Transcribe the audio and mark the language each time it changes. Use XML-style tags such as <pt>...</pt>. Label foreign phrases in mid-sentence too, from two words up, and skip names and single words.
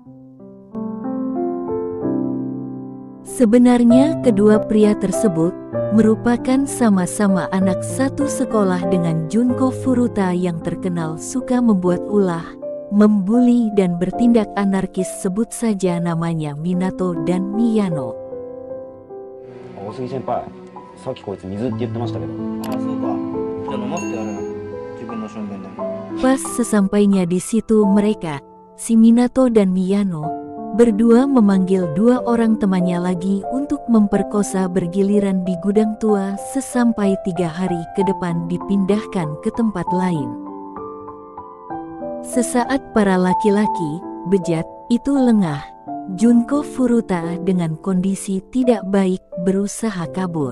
<id>Sebenarnya kedua pria tersebut merupakan sama-sama anak satu sekolah dengan Junko Furuta yang terkenal suka membuat ulah, membuli dan bertindak anarkis, sebut saja namanya Minato dan Miyano.</id> <ja>大杉先輩、さっきこいつ水って言ってましたけど。ああ、そうか。じゃあ飲ませてやるな。自分のしょんべんでも。</ja> <id>Pas sesampainya di situ mereka, si Minato dan Miyano, berdua memanggil dua orang temannya lagi untuk memperkosa bergiliran di gudang tua sesampai 3 hari ke depan dipindahkan ke tempat lain. Sesaat para laki-laki, bejat, itu lengah, Junko Furuta dengan kondisi tidak baik berusaha kabur.</id>